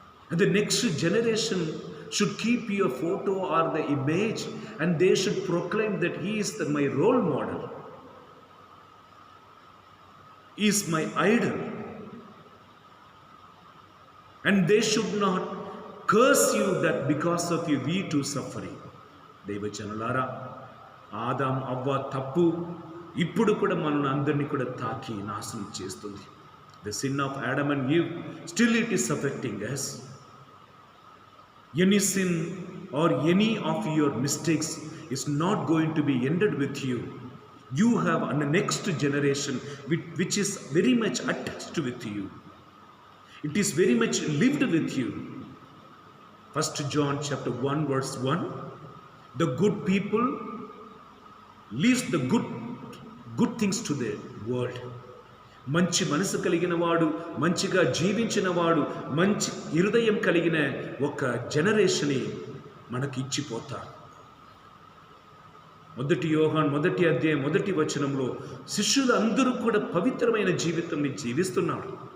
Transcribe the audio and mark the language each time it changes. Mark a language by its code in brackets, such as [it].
[en] And the next generation should keep your photo or the image, and they should proclaim that he is my role model. He is my idol. And they should not curse you that because of you we too suffering. [te] దైవజనులారా, Adam అవ్వ తప్పు ఇప్పుడు కూడా మనల్ని అందరినీ కూడా తాకి నాశనం చేస్తుంది. [en] The sin of Adam and Eve, still it is affecting us. Any sin or any of your mistakes is not going to be ended with you. You have a next generation which is very much attached with you. It is very much lived with you. 1 John chapter 1 verse 1. The good people leaves the good things to the world. [te] మంచి మనసు కలిగిన వాడు, మంచిగా జీవించిన వాడు, మంచి హృదయం కలిగిన ఒక జనరేషన్ని మనకి ఇచ్చిపోతారు. 1 యోహాను 1వ అధ్యాయం 1వ వచనంలో శిష్యులు అందరూ కూడా పవిత్రమైన జీవితాన్ని జీవిస్తున్నారు.